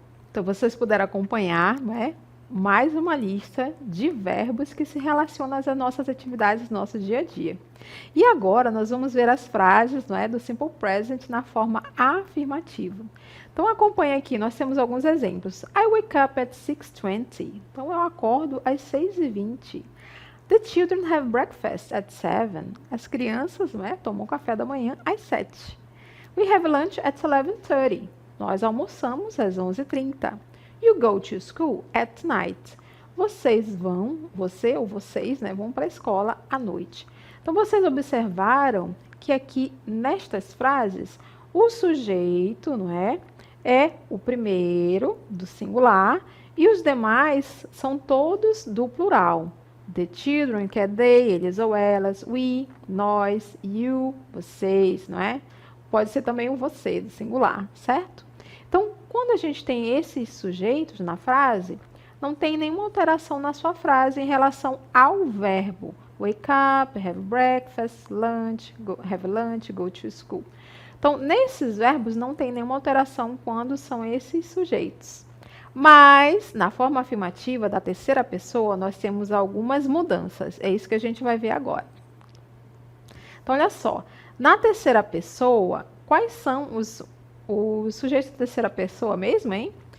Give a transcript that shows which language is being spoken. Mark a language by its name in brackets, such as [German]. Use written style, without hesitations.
[Portuguese] Então, vocês puderam acompanhar, né, mais uma lista de verbos que se relacionam às nossas atividades do nosso dia a dia. E agora nós vamos ver as frases, não é, do Simple Present na forma afirmativa. Então, acompanhe aqui, nós temos alguns exemplos. [English] I wake up at 6:20. [Portuguese] Então, eu acordo às 6h20. [English] The children have breakfast at 7. [Portuguese] As crianças, não é, tomam café da manhã às 7. [English] We have lunch at 11:30. [Portuguese] Nós almoçamos às 11h30. [English] You go to school at night. [Portuguese] Vocês vão, você ou vocês, né, vão para a escola à noite. Então, vocês observaram que aqui, nestas frases, o sujeito, não é o primeiro, do singular, e os demais são todos do plural. The children, que é they, eles ou elas. We, nós. You, vocês, não é? Pode ser também o você, do singular, certo? Então, quando a gente tem esses sujeitos na frase, não tem nenhuma alteração na sua frase em relação ao verbo. [English] Wake up, have breakfast, have lunch, go to school. [Portuguese] Então, nesses verbos não tem nenhuma alteração quando são esses sujeitos. Mas, na forma afirmativa da terceira pessoa, nós temos algumas mudanças. É isso que a gente vai ver agora. Então, olha só. Na terceira pessoa, quais são os sujeitos da terceira pessoa mesmo, hein?